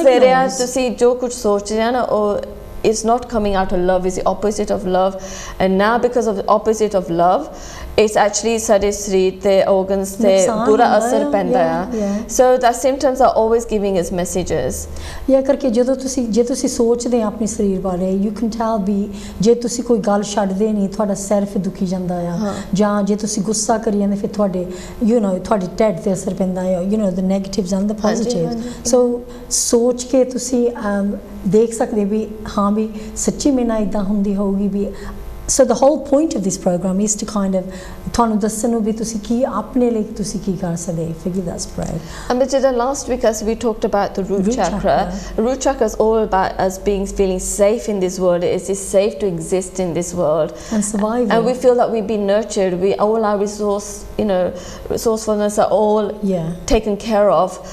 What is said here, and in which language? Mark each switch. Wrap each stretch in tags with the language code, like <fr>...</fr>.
<pa>ਦੇ ਰਿਹਾ ਤੁਸੀਂ ਜੋ ਕੁਝ ਸੋਚ ਰਹੇ ਨਾ ਉਹ</pa> <en>it's not coming out of love it's the opposite of love and now because of the opposite of love it's actually</en> <pa>ਸਾਡੇ ਸਰੀਰ ਤੇ organs ਤੇ ਬੁਰਾ ਅਸਰ ਪੈਂਦਾ ਆ</pa> <en>so the symptoms are always giving us messages</en> <pa>ਕਰਕੇ ਜਦੋਂ ਤੁਸੀਂ ਜੇ ਤੁਸੀਂ ਸੋਚਦੇ ਆ ਆਪਣੇ ਸਰੀਰ ਬਾਰੇ</pa> <en>you can tell</en> <pa>ਵੀ ਜੇ ਤੁਸੀਂ ਕੋਈ ਗੱਲ ਛੱਡਦੇ ਨਹੀਂ ਤੁਹਾਡਾ ਸਿਰ ਫਿਰ ਦੁਖੀ ਜਾਂਦਾ ਆ ਜਾਂ ਜੇ ਤੁਸੀਂ ਗੁੱਸਾ ਕਰੀ ਜਾਂਦੇ ਫਿਰ ਤੁਹਾਡੇ ਤੁਹਾਡੇ ਢਿੱਡ ਤੇ ਅਸਰ ਪੈਂਦਾ ਆ</pa> <en>the negatives and the positives so</en> <pa>ਸੋਚ ਕੇ ਤੁਸੀਂ ਦੇਖ ਸਕਦੇ ਵੀ ਹਾਂ ਵੀ ਸੱਚੀ ਮੇਰੇ ਨਾਲ ਇਦਾਂ ਹੁੰਦੀ ਹੋਊਗੀ ਵੀ</pa> <en>So the whole point of this program is to kind of</en> <pa>ਤੁਹਾਨੂੰ ਦੱਸਣ ਨੂੰ ਵੀ ਤੁਸੀਂ ਕੀ ਆਪਣੇ ਲਈ ਤੁਸੀਂ ਕੀ ਕਰ ਸਕਦੇ</pa> <en>forgive that spread. And but last week as we talked about the root chakra. Root chakra is all about us feeling safe in this world. It is safe to exist in this world and survive. And we feel that we've been nurtured. All our resourcefulness are all taken care of.</en>